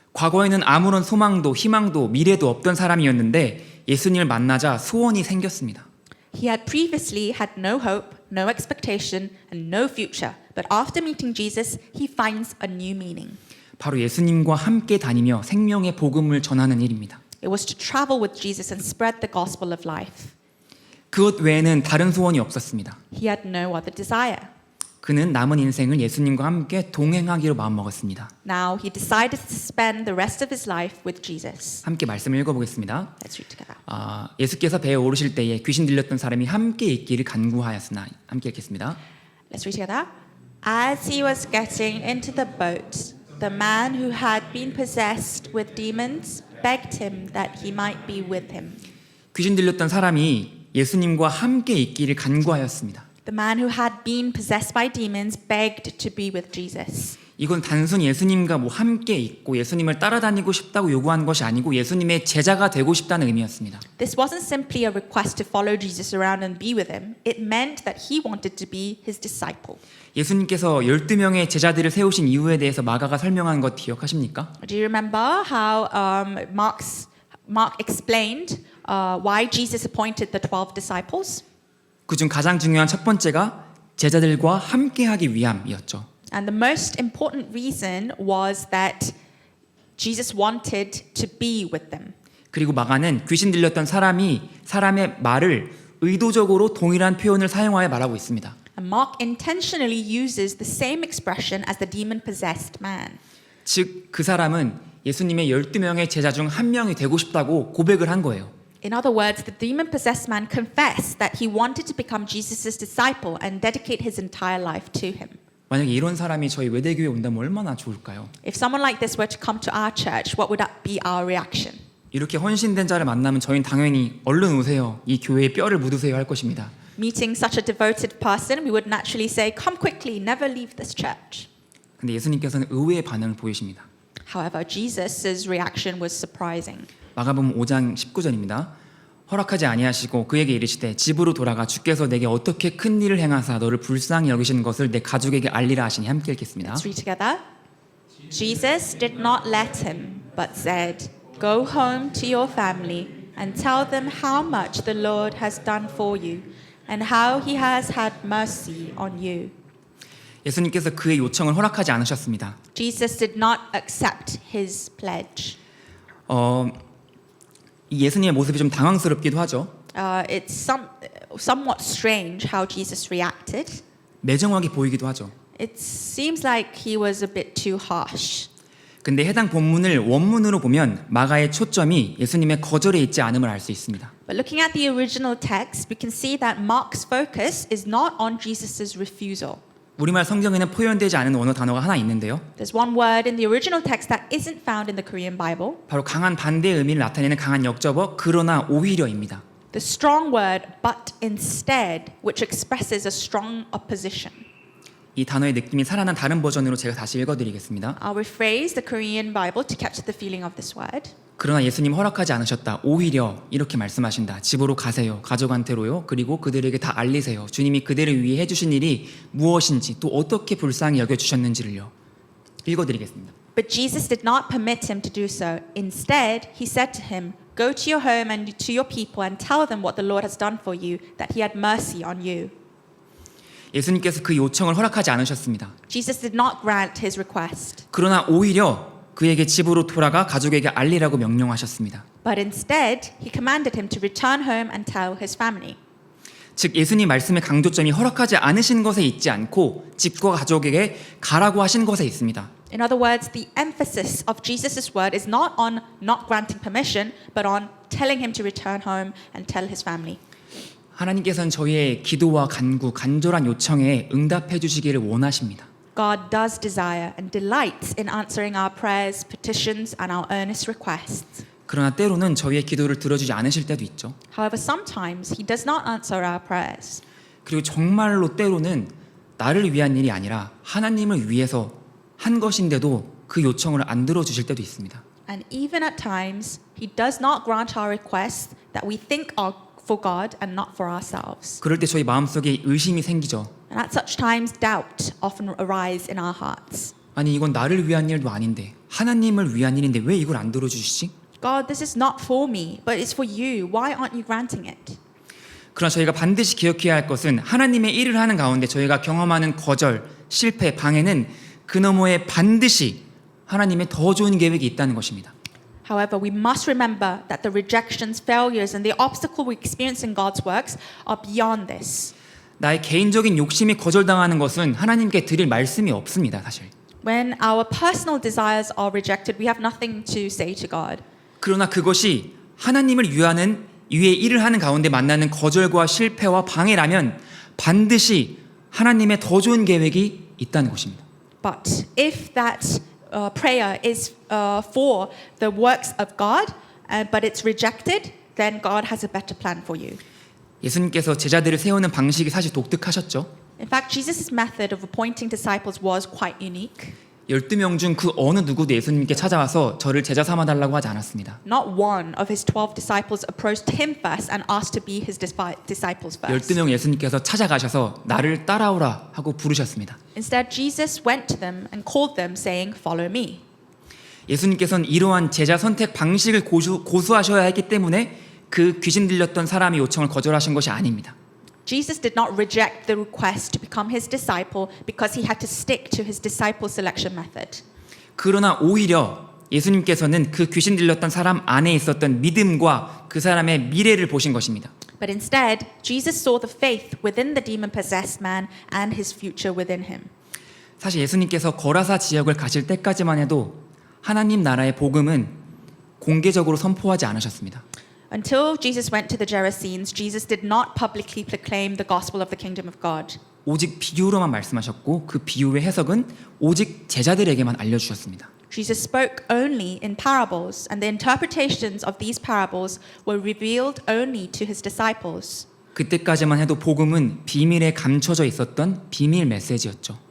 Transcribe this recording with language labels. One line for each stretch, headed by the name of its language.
Korean: 과거에는 아무런 소망도 희망도 미래도 없던 사람이었는데 예수님을 만나자 소원이 생겼습니다.
English: He had previously had no hope, no expectation, and no future, but after meeting Jesus, he finds a new meaning.
Korean: 바로 예수님과 함께 다니며 생명의 복음을 전하는 일입니다.
English: It was to travel with Jesus and spread the gospel of life.
Korean: 그것 외에는 다른 소원이 없었습니다.
English: He had no other desire.
Korean: 그는 남은 인생을 예수님과 함께 동행하기로 마음먹었습니다.
English: Now he decided to spend the rest of his life with Jesus.
Korean: 함께 말씀을 읽어보겠습니다.
English: Let's read together.
Korean: 예수께서 배에 오르실 때에 귀신 들렸던 사람이 함께 있기를 간구하였으나 함께 읽겠습니다.
English: Let's read together. As he was getting into the boat, the man who had been possessed with demons begged him that he might be with him.
Korean: 귀신 들렸던 사람이 예수님과 함께 있기를 간구하였습니다.
English: The man who had been possessed by demons begged to be with Jesus.
Korean: 이건 단순히 예수님과 함께 있고 예수님을 따라다니고 싶다고 요구한 것이 아니고 예수님의 제자가 되고 싶다는 의미였습니다.
English: This wasn't simply a request to follow Jesus around and be with him. It meant that he wanted to be his disciple.
Korean: 예수님께서 12명의 제자들을 세우신 이유에 대해서 마가가 설명한 것 기억하십니까?
English: Do you remember how Mark explained why Jesus appointed the 12 disciples?
Korean: 그중 가장 중요한 첫 번째가 제자들과 함께하기 위함이었죠.
English: And the most important reason was that Jesus wanted to be with them.
Korean: 그리고 마가는 귀신 들렸던 사람이 사람의 말을 의도적으로 동일한 표현을 사용하여 말하고 있습니다.
English: And Mark intentionally uses the same expression as the demon-possessed man.
Korean: 즉, 그 사람은 예수님의 12명의 제자 중 한 명이 되고 싶다고 고백을 한 거예요.
English: In other words, the demon-possessed man confessed that he wanted to become Jesus' disciple and dedicate his entire life to him.
Korean: 만약에 이런 사람이 저희 외대교회에 온다면 얼마나 좋을까요?
English: If someone like this were to come to our church, what would that be our reaction?
Korean: 이렇게 헌신된 자를 만나면 저희는 당연히 얼른 오세요. 이 교회에 뼈를 묻으세요 할 것입니다.
English: Meeting such a devoted person, we would naturally say, come quickly, never leave this church.
Korean: 근데 예수님께서는 의외의 반응을 보이십니다.
English: However, Jesus' reaction was surprising.
Korean: 마가복음 5장 19절입니다. 허락하지 아니하시고 그에게 이르시되 집으로 돌아가 주께서 내게 어떻게 큰 일을 행하사 너를 불쌍히 여기시는 것을 내 가족에게 알리라 하시니. 함께 읽겠습니다.
English: Let's read together. Jesus did not let him, but said, "Go home to your family and tell them how much the Lord has done for you and how he has had mercy on you."
Korean: 예수님께서 그의 요청을 허락하지 않으셨습니다.
English: Jesus did not accept his pledge.
Korean: 이 예수님의 모습이 좀 당황스럽기도 하죠.
English: It's somewhat strange how Jesus reacted.
Korean: 매정하게 보이기도 하죠.
English: It seems like he was a bit too harsh.
Korean: 근데 해당 본문을 원문으로 보면 마가의 초점이 예수님의 거절에 있지 않음을 알 수 있습니다.
English: But looking at the original text, we can see that Mark's focus is not on Jesus' refusal.
Korean: 우리말 성경에는 표현되지 않은 언어 단어가 하나 있는데요.
English: There's one word in the original text that isn't found in the Korean Bible.
Korean: 바로 강한 반대의 의미를 나타내는 강한 역접어 그러나 오히려입니다.
English: The strong word, but instead, which expresses a strong opposition.
Korean: 이 단어의 느낌이 살아난 다른 버전으로 제가 다시 읽어드리겠습니다.
English: I'll rephrase the Korean Bible to capture the feeling of this word.
Korean: 그러나 예수님 허락하지 않으셨다. 오히려 이렇게 말씀하신다. 집으로 가세요. 가족한테로요. 그리고 그들에게 다 알리세요. 주님이 그들을 위해 해주신 일이 무엇인지 또 어떻게 불쌍히 여겨주셨는지를요. 읽어드리겠습니다.
English: But Jesus did not permit him to do so. Instead, he said to him, "Go to your home and to your people and tell them what the Lord has done for you, that he had mercy on you."
Korean: 예수님께서 그 요청을 허락하지 않으셨습니다.
English: Jesus did not grant his request,
Korean: 그러나 오히려 그에게 집으로 돌아가 가족에게 알리라고 명령하셨습니다.
English: but instead, he commanded him to return home and tell his family.
Korean: 즉 예수님 말씀의 강조점이 허락하지 않으신 것에 있지 않고 집과 가족에게 가라고 하신 것에 있습니다.
English: In other words, the emphasis of Jesus' word is not on not granting permission, but on telling him to return home and tell his family.
Korean: 하나님께서는 저희의 기도와 간구, 간절한 요청에 응답해 주시기를 원하십니다.
English: God does desire and delights in answering our prayers, petitions, and our earnest requests.
Korean: 그러나 때로는 저희의 기도를 들어주지 않으실 때도 있죠.
English: However, sometimes he does not answer our prayers.
Korean: 그리고 정말로 때로는 나를 위한 일이 아니라 하나님을 위해서 한 것인데도 그 요청을 안 들어주실 때도 있습니다.
English: And even at times, he does not grant our requests that we think are for God and not for ourselves.
Korean: 그럴 때 저희 마음속에 의심이 생기죠.
English: And at such times, doubt often arises in our hearts.
Korean: 아니 이건 나를 위한 일도 아닌데 하나님을 위한 일인데 왜 이걸 안 들어주시지?
English: God, this is not for me, but it's for you. Why aren't you granting it?
Korean: 그러나 저희가 반드시 기억해야 할 것은 하나님의 일을 하는 가운데 저희가 경험하는 거절, 실패, 방해는 그 너머에 반드시 하나님의 더 좋은 계획이 있다는 것입니다.
English: However, we must remember that the rejections, failures, and the obstacle we experience in God's works are beyond this.
Korean: 나의 개인적인 욕심이 거절당하는 것은 하나님께 드릴 말씀이 없습니다, 사실.
English: When our personal desires are rejected, we have nothing to say to God.
Korean: 그러나 그것이 하나님을 위하는 위의 일을 하는 가운데 만나는 거절과 실패와 방해라면 반드시 하나님의 더 좋은 계획이 있다는 것입니다.
English: But if that prayer is for the works of God, but it's rejected, then God has a better plan for you.
Korean: 예수님께서 제자들을 세우는 방식이 사실 독특하셨죠.
English: In fact, Jesus' method of appointing disciples was quite unique.
Korean: 12명 중 그 어느 누구도 예수님께 찾아와서 저를 제자 삼아달라고 하지 않았습니다.
English: Not one of his 12 disciples approached him first and asked to be his disciples first.
Korean: 12명 예수님께서 찾아가셔서 나를 따라오라 하고 부르셨습니다.
English: Instead, Jesus went to them and called them, saying, "Follow me."
Korean: 예수님께서는 이러한 제자 선택 방식을 고수하셔야 했기 때문에 그 귀신 들렸던 사람의 요청을 거절하신 것이 아닙니다.
English: Jesus did not reject the request to become his disciple because he had to stick to his disciple selection method.
Korean: 그러나 오히려 예수님께서는 그 귀신 들렸던 사람 안에 있었던 믿음과 그 사람의 미래를 보신 것입니다.
English: But instead, Jesus saw the faith within the demon-possessed man and his future within him.
Korean: 사실 예수님께서 거라사 지역을 가실 때까지만 해도 하나님 나라의 복음은 공개적으로 선포하지 않으셨습니다.
English: Until Jesus went to the Gerasenes, Jesus did not publicly proclaim the gospel of the kingdom of God.
Korean: 오직 비유로만 말씀하셨고 그 비유의 해석은 오직 제자들에게만 알려주셨습니다.
English: Jesus spoke only in parables, and the interpretations of these parables were revealed only to his disciples.
Korean: 그때까지만 해도 복음은 비밀에 감춰져 있었던 비밀 메시지였죠.